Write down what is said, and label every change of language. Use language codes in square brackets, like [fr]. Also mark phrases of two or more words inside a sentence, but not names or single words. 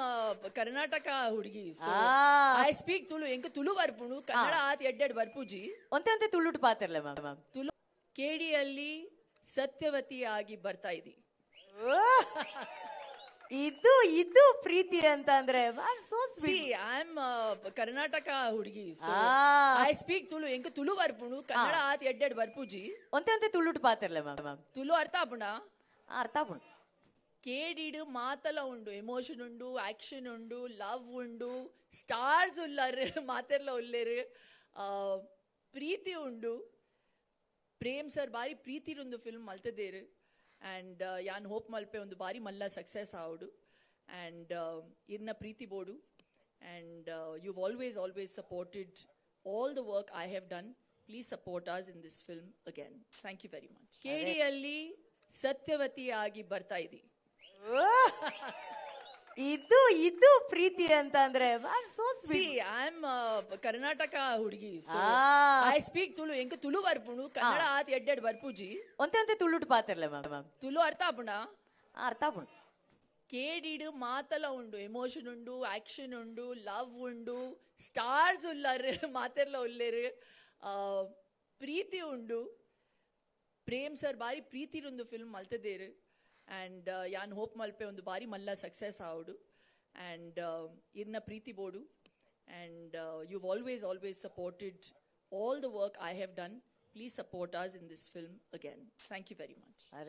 [kn] ಕರ್ನಾಟಕ ಹುಡುಗಿ. Ah. [en] I speak [tcy] ತುಳು ಎಂಕ ತುಳು ಬರ್ಪುಣು ಕನ್ನಡ ಆತ್ ಎಡ್ಡೆಡ್ ಬರ್ಪುಜಿ ಒಂತೆ ತುಳುಟು ಪಾತಿರ್ಲೆ ಮ್ಯಾಮ್. [kn] ತುಳು ಕೇಡಿಯಲ್ಲಿ ಸತ್ಯವತಿ ಆಗಿ ಬರ್ತಾ ಇದಿ. ಇದು ಇದು ಪ್ರೀತಿ ಅಂತ ಅಂದ್ರೆ ಸೋ ಸಿ ಸ್ವೀಟ್. [en] I am ಕರ್ನಾಟಕ ಹುಡುಗಿ. Ah. I speak [tcy] ತುಳು ಎಂಕ ತುಳು ಬರ್ಪುಣು ಕನ್ನಡ ಆತ್ ಎಡ್ಡೆಡ್ ಬರ್ಪುಜಿ. ಒಂತೆ ತುಳುಟು ಪಾತಿರ್ಲೆ ಮ್ಯಾಮ್. ತುಳು ಅರ್ಥ ಆಪುಂಡ ಅರ್ಥ ಆಪುಂಡು. ಕೇಡಿಡು ಮಾತಲ ಉಂಡು, ಎಮೋಷನ್ ಉಂಡು, ಆಕ್ಷನ್ ಉಂಡು, ಲವ್ ಉಂಡು, ಸ್ಟಾರ್ಸ್ ಉಲ್ಲಾರು ಮಾತೆಲ್ಲ ಉಲ್ಲೇರು, ಪ್ರೀತಿ ಉಂಡು. ಪ್ರೇಮ್ ಸರ್ ಬಾರಿ ಪ್ರೀತಿರೊಂದು ಫಿಲ್ಮ್ ಮಲ್ತದೇರು ಆ್ಯಂಡ್ ಯಾನ್ ಹೋಪ್ ಮಲ್ಪೆ ಒಂದು ಬಾರಿ ಮಲ್ಲ ಸಕ್ಸಸ್ ಆವಡು ಆ್ಯಂಡ್ ಇರ್ನ ಪ್ರೀತಿ ಬೋಡು [en] and you always supported all the work I have done. Please support us in this film again. Thank you very much. [kn] ಕೇಡಿಯಲ್ಲಿ ಸತ್ಯವತಿ ಆಗಿ ಬರ್ತಾ ಇದಿ. ಇದು ಇದು ಪ್ರೀತಿ ಅಂತ ಅಂದ್ರೆ ಸೋ ಸಿ ಸ್ವೀಟ್. [en] I am ಕರ್ನಾಟಕ ಹುಡುಗಿ. Ah. I speak [tcy] ತುಳು ಎಂಕ ತುಳು ಬರ್ಪುಣು ಕನ್ನಡ ಆತ್ ಎಡ್ಡೆಡ್ ಬರ್ಪುಜಿ. ಒಂತೆ ತುಳುಟು ಪಾತಿರ್ಲೆ ಮ್ಯಾಮ್. ತುಳು ಅರ್ಥ ಆಪುಂಡ. ಅರ್ಥ ಆಪುಂಡು. ಕೇಡಿಡು ಮಾತಲ ಉಂಡು, ಎಮೋಷನ್ ಉಂಡು, ಆಕ್ಷನ್ ಉಂಡು, ಲವ್ ಉಂಡು, ಸ್ಟಾರ್ಸ್ ಉಲ್ಲಾರು ಮಾತೆಲ್ಲ ಉಲ್ಲೇರು, ಪ್ರೀತಿ ಉಂಡು. ಪ್ರೇಮ್ ಸರ್ ಬಾರಿ ಪ್ರೀತಿರೊಂದು ಫಿಲ್ಮ್ ಮಲ್ತದೇರು ಆ್ಯಂಡ್ ಯಾನ್ ಹೋಪ್ ಮಲ್ಪೆ ಒಂದು ಬಾರಿ ಮಲ್ಲ ಸಕ್ಸಸ್ ಆವಡು ಆ್ಯಂಡ್ ಇರ್ನ ಪ್ರೀತಿ ಬೋಡು [en] and you always supported all the work I have done. Please support us in this film again. Thank you very much. [kn] ಅರೆ